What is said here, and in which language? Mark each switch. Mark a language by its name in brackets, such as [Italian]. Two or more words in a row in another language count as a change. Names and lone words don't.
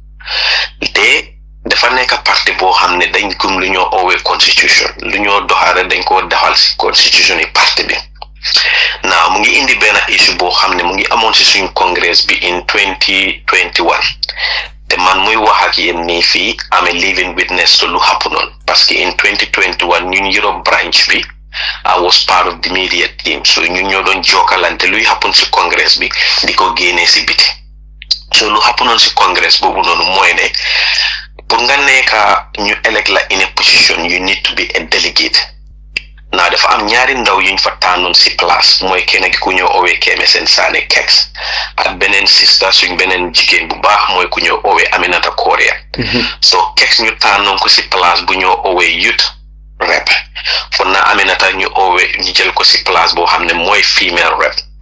[Wolof] te dafa nekk parti boo xam ne dañ gëm lu ñoo oowee constitution lu ñoo doxaare dañ koo defal si constitution yi parti bi now mu ngi indi benn issue boo xam ne mu ngi amoon si suñ congress bi in 2021 te man muy wax ak yéen nii fii [English] am a living witness to [Wolof] lu happen noonu [French] parce que [Wolof] in 2021 ñun Europe branch bi [English] I was part of the media team so [Wolof] ñun ñoo doon jokkalante luy happen si congress bi di ko génnee si biti so lu happen noonu si congress boobu noonu mooy ne pour nga nekka ñu elect la [English] in a position you need to be a delegate [Wolof] naa dafa am ñaari ndaw yuñ fa tànnoon si place mooy kenn ki ku ñoo oowee Kemesen Sane Kex ak beneen sister suñ beneen jigéen bu baax mooy ku ñoo oowee Aminata Korea so Kex ñu tànnoon ko si place bu ñoo oowee [English] youth rep [Wolof] fon na Aminata ñu oowee ñu jël ko si place boo xam ne mooy [English] female rep